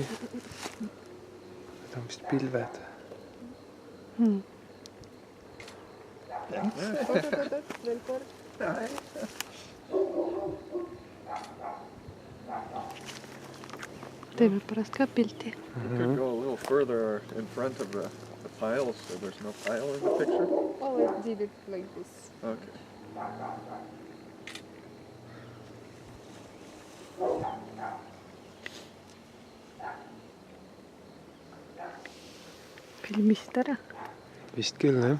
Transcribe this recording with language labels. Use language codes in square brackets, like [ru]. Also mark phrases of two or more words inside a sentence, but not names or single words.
[et] Need on vist pilved. Veel kord. Teeme pärast ka pilti. [en] You could go a little further in front of the piles so there's no pile in the picture. Oh, I did it like this. Okay. [et] Filmisid ära. Vist küll, jah.